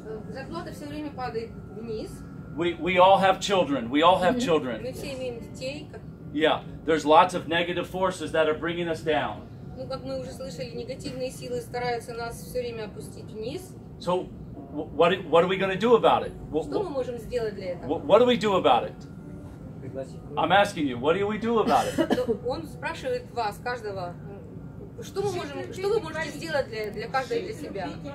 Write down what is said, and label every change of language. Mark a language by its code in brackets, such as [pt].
[ru] Зарплата все время падает вниз. [en] We all have children. We all have children. [ru] Мы все имеем детей. [en] Yeah, there's lots of negative forces that are bringing us down. [ru] Ну, как мы уже слышали, негативные силы стараются нас все время опустить вниз. [en] So, what are we going to do about it? Что мы можем сделать для этого? What do we do about it? I'm asking you, what do we do about it? [ru] Он спрашивает вас, каждого, что вы можете сделать для каждого и для себя?